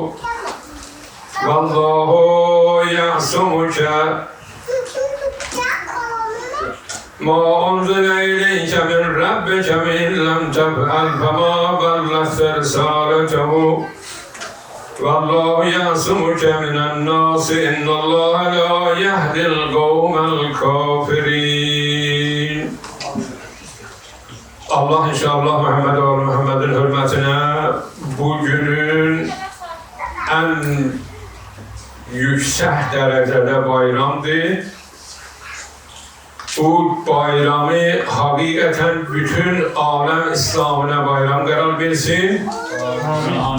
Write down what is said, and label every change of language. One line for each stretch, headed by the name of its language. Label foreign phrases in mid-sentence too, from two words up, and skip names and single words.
Arabic: والله يعصمك ما أنزل إليك من ربك وإن لم تفعل فما بلغت رسالته والله يعصمك من الناس إن الله لا يهدي القوم الكافرين.
Turkish: Allah inşallah Muhammed ve Muhammed'in hürmetine bugünün en yüksek derecede bayramdır. Bu bayramı hakikaten bütün alem İslam'ına bayram karar versin.